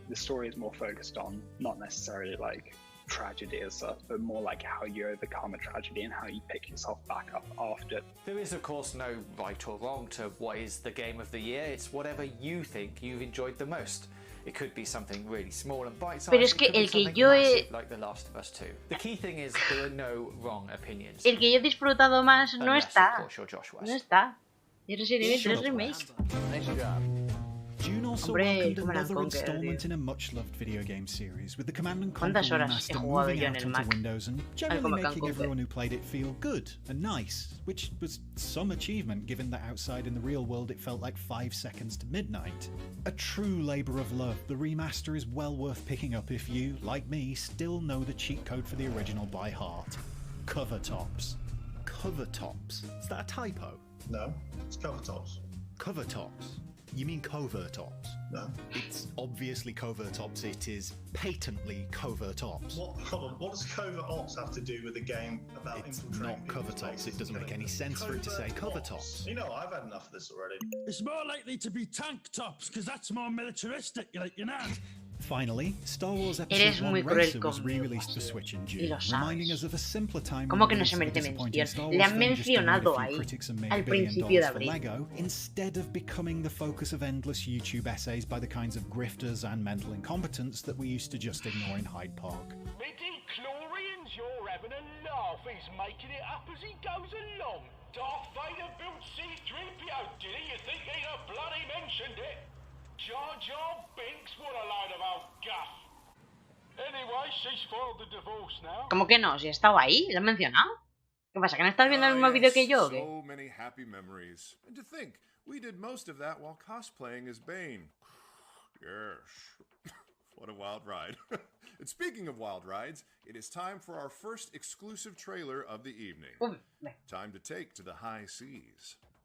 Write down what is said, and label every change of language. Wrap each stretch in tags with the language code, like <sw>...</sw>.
<en>The story is more focused on not necessarily like tragedy as such, but more like how you overcome a tragedy and how you pick yourself back up after. There is of course no right or wrong to what is the game of the year. It's whatever you think you've enjoyed the most. It could be something really small and bite-sized.</en> <es>Pero es que el que yo he...</es> <en>like The Last of Us 2. The key thing is there are no wrong opinions.</en> <es>El que yo he disfrutado más no está. No está. Y Resident Evil 3 Remake.</es> <en>Nice job. June also welcomed another installment in a much-loved video game series, with the Command & Conquer Remaster moving out onto Windows and generally making everyone who played it feel good and nice, which was some achievement given that outside in the real world it felt like 5 seconds to midnight. A true labour of love, the remaster is well worth picking up if you, like me, still know the cheat code for the original by heart. Cover tops. Cover tops. Is that a typo? No, it's cover tops. Cover tops. You mean covert ops? No. It's obviously covert ops. It is patently covert ops. What does covert ops have to do with a game about infiltrating? It's not covert ops. It doesn't make any sense for it to say covert ops. You know, I've had enough of this already. It's more likely to be tank tops, because that's more militaristic, you know. Finally, Star Wars Episode 1 Racer was re-released for Switch in June, reminding us of a simpler time</en> <es>¿Cómo que no se merece mención? Le han mencionado ahí, al principio de abril.</es> <en>Lego, instead of becoming the focus of endless YouTube essays by the kinds of grifters and mental incompetents that we used to just ignore in Hyde Park. Midi-chlorians, you're having a laugh. He's making it up as he goes along. Darth Vader built C-3PO, did he? You think he'd have bloody mentioned it? Jar Jar Binks, what a load of old guff. Anyway, she's filed the divorce now.</en> <es>¿Cómo que no? Si estaba ahí, lo han mencionado. ¿Qué pasa? ¿Que no estás viendo el mismo vídeo que yo?</es> <en>So many happy memories. And to think, we did most of that while cosplaying as Bane. Yes. What a wild ride. And speaking of wild rides, it is time for our first exclusive trailer of the evening. Time to take to the high seas.</en>